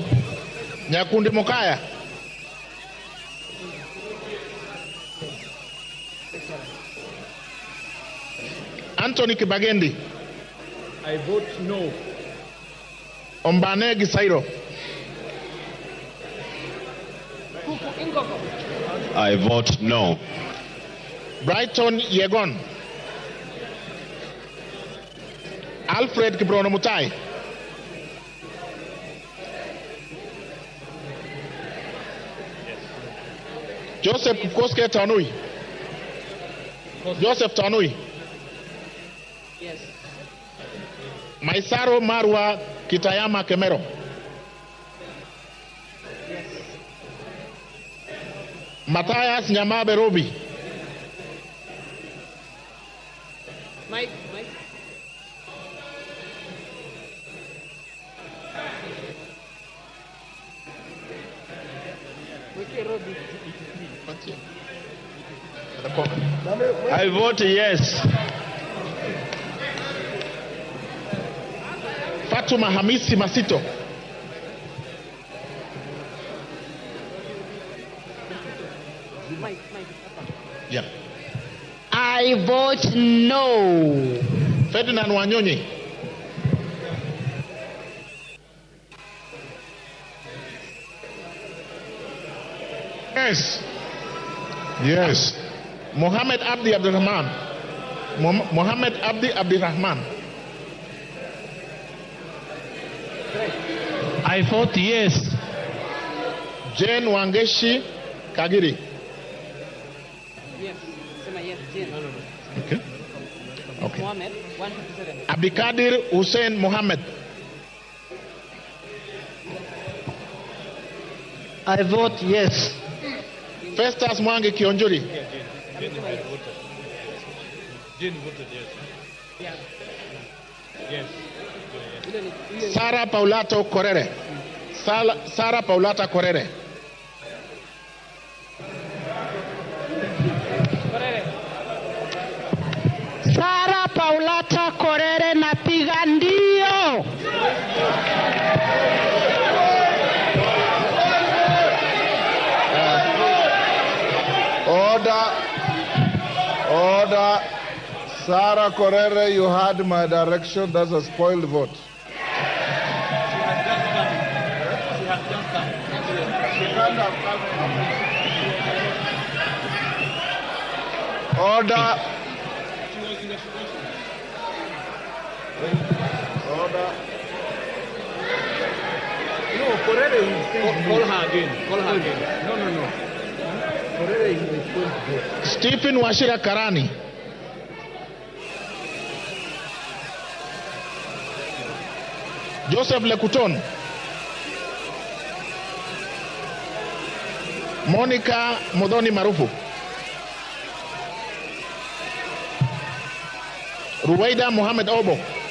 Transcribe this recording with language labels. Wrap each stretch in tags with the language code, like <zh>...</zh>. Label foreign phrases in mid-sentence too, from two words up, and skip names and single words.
<en>Nyakundi Mokaya. Anthony Kibagendi. I vote no. Ombane Gisairo. I vote no. Brighton Yegon. Alfred Kibrono Mutai. Joseph Koske Tanui. Joseph Tanui. Yes. Maisaro Marwa Kitayama Kemero. Yes. Matthias Nyamabe Robi. Mike. I vote yes. Fatuma Hamisi Masito. Yeah. I vote no. Ferdinand Wanyonyi. Yes. Yes. Mohammed Abdi Abdurrahman. Mohammed Abdi Abdurrahman. I vote yes. Jane Wangeshi Kagiri. Yes. Yes. Jen. Okay. Okay. Mohammed 157. Abdikadir Hussein Mohammed. I vote yes. Festus Mwangi Kionjuri. Jane voted yes. Yes. Sarah Paulato Correre. Sarah Paulata Correre.</en> <sw>Sara Paulata Korere napiga ndio.</sw> <en>Order. Sarah Correre, you had my direction. That's a spoiled vote. Order. No, Correre is call her again. Call her again. No. Correre is going to vote. Stephen Washira Karani. Joseph Lekuton. Monica Modoni Marufu. Ruwaida Mohamed Obo.</en>